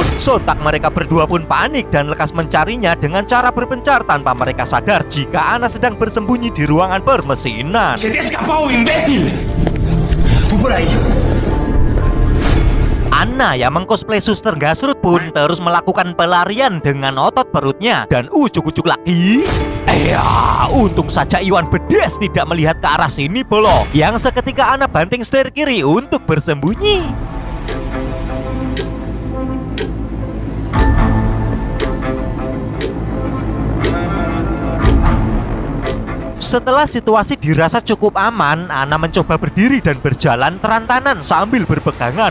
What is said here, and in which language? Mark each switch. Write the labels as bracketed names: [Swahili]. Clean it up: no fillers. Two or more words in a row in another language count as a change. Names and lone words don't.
[Indonesian] Sontak mereka berdua pun panik dan lekas mencarinya dengan cara berpencar tanpa mereka sadar jika Ana sedang bersembunyi di ruangan permesinan. [Spanish] ¡Se te ha escapado, imbécil! ¡Tú por ahí! [Indonesian] Ana yang mengcosplay suster Gasrut pun terus melakukan pelarian dengan otot perutnya. Dan ujuk-ujuk lagi, untung saja Iwan Bedes tidak melihat ke arah sini bolo. Yang seketika Ana banting setir kiri untuk bersembunyi. Setelah situasi dirasa cukup aman, Ana mencoba berdiri dan berjalan terantanan sambil berpegangan.